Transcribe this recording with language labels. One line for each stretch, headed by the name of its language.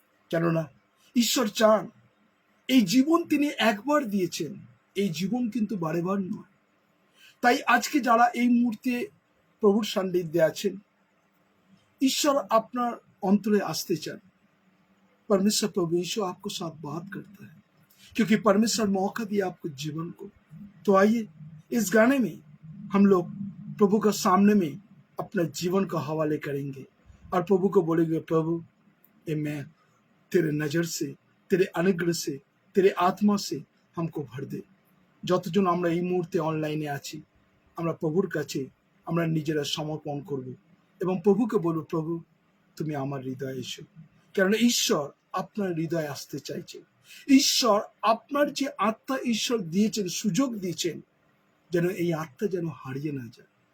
Bangla: কেননা ঈশ্বর চান, এই জীবন তিনি একবার দিয়েছেন, এই জীবন কিন্তু বারে বার নয়। তাই আজকে যারা এই মুহূর্তে প্রভুর সান্নিধ্যে আছেন, ঈশ্বর আপনার অন্তরে আসতে চান।
Hindi: परमेश्वर प्रभु यीशु आपको साथ बात करता है, क्योंकि परमेश्वर मौका दिया आपको जीवन को। तो आइए इस गाने में हम लोग प्रभु का सामने में अपना जीवन का हवाले करेंगे। और प्रभु को बोलेंगे, प्रभु ये मैं तेरे नजर से, तेरे अनुग्रह से, तेरे आत्मा से हमको भर दे।
Bangla: যতজন আমরা এই মুহূর্তে অনলাইনে আছি, আমরা প্রভুর কাছে আমরা নিজেরা সমর্পণ করব এবং প্রভুকে বলবো, প্রভু তুমি আমার হৃদয়ে এসো। কেননা ঈশ্বর আপনার হৃদয়ে আসতে চাইছে। ঈশ্বর আপনার যে আত্মা ঈশ্বর দিয়েছেন, সুযোগ দিয়েছেন, যেন এই আত্মা যেন হারিয়ে না যায়।